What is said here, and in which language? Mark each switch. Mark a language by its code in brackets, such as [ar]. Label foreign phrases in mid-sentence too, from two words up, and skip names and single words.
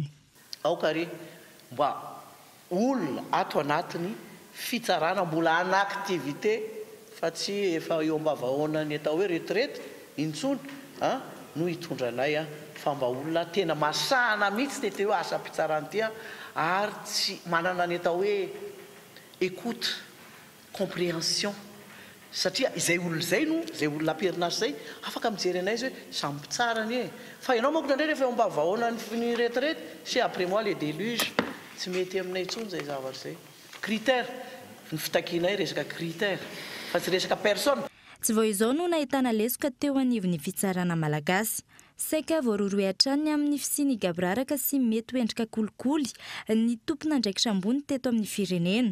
[mg] Aokary mba olona ato anatin'ny fitsarana mbola an'aktivité fa tsy efa eo am-bavahoana ny atao hoe retraite intsony no hitondra anay fa mba olona tena masahana mihitsy tety hoe asa mpitsarana ty ary tsy manana ny atao hoe [fr] écoute compréhension [mg] satria izay olona izay no izay olona am-perinasa izay afaka mijery anay izy hoe samy mpitsarany fa ianao manko nandray rehefa eo am-bavahoana ny retraite [fr] c'est après moi les déluges [mg] tsy mety aminay intsony zay zavatra zay. Critère ny fitakinay resaka critère fa tsy resaka personne. Tsy vao izao no nahitana lesoka teo anivon'ny fitsarana malagasy. Saika voaroroy hatrany amin'ny fisiny gabraraka sy mety ho endrika kolikoly ny tompona andraikitra ambony teto amin'ny firenena.